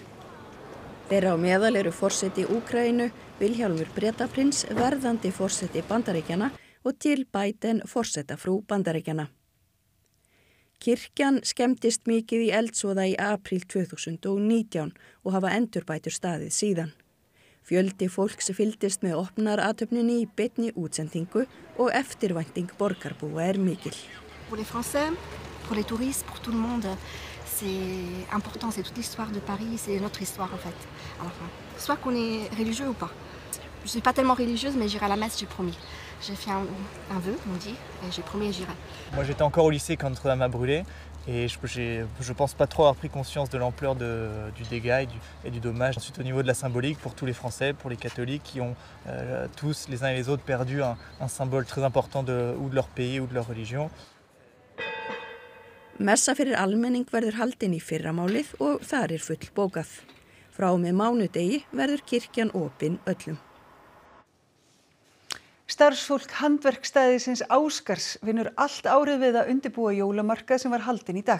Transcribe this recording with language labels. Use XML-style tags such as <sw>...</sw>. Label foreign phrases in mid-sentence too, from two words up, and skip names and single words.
<is>Þeirra á meðal eru forseti Úkraínu, Vilhjálmur Bretaprins, verðandi forseti Bandaríkjanna og Jill Biden forsetafrú Bandaríkjanna. Kirkjan skemmtist mikið í eldsvoða í apríl 2019 og hafa endurbætur staðið síðan. Fjöldi fólks fylgdist með opnarathöfninni í beinni útsendingu og eftirvænting borgarbúa mikil.</is> <fr>Pour les Français, pour les touristes, pour tout le monde, c'est important, c'est toute l'histoire de Paris, c'est notre histoire en fait. Alors, soit qu'on est religieux ou pas. Je suis pas tellement religieuse, mais j'irai à la messe, j'ai promis. J'ai fait un vœu, on dit, et j'ai promis et j'irai. Moi j'étais encore au lycée quand Notre-Dame a brûlé et je pense pas trop avoir pris conscience de l'ampleur du dégât et du dommage. Ensuite au niveau de la symbolique pour tous les Français, pour les catholiques qui ont tous les uns et les autres perdu un symbole très important ou de leur pays ou de leur religion.</fr> <is>Messa fyrir almenning verður haldin í fyrramálið og þar full bókað. Frá með mánudegi verður kirkjan opin öllum. Starfsfólk handverkstæðisins Áskars vinnur allt árið við að undirbúa jólamarkað sem var haldinn í dag.</is>